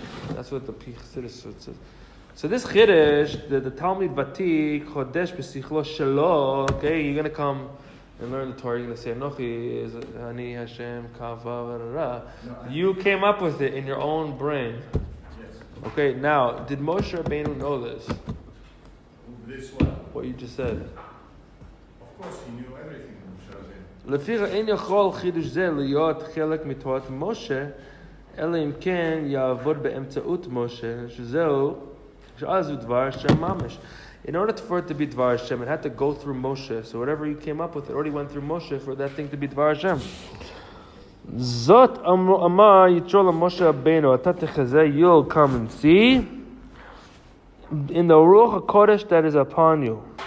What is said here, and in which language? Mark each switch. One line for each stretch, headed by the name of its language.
English: That's what the Chassidus says. So this Chiddush, the Talmud Vatik, Chodesh B'Sichlo Shelo, okay, you're going to come and learn the Torah, you're going to say, Anochi is Ani Hashem Kava. You came up with it in your own brain. Yes. Okay, now, did Moshe Rabbeinu know this? This one. What you just said. Of course, he knew everything.
Hebrew: לפיכך אין יכול חידוש זה להיות חלק מתורת משה, אלא אם כן יעבוד באמצעות משה, שאז הוא דבר השם ממש.
English: In order for it to be Dvar Hashem, it had to go through Moshe. So whatever you came up with, it already went through Moshe for that thing to be Dvar Hashem. Zot Amar Yitro Moshe Rabbeinu, Ata Techazeh, you'll come and see in the Ruach HaKodesh that is upon you.